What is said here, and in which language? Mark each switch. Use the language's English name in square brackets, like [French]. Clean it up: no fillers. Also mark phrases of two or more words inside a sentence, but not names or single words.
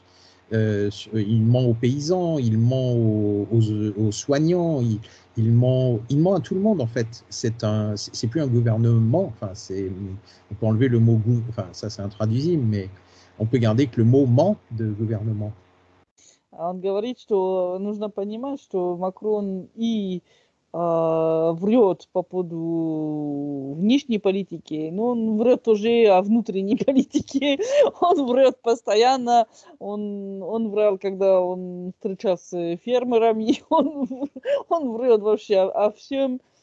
[French] Il ment aux paysans, il ment aux soignants, il ment à tout le monde en fait. C'est plus un gouvernement, enfin on peut enlever le mot enfin ça c'est intraduisible, mais on peut garder que le mot ment de gouvernement. [Russian] Он говорит, что нужно понимать, что Макрон и врет по поводу внешней политики, но он врет тоже о внутренней политике, он врет постоянно, он врал, когда он встречался с фермерами, он врет вообще о всем,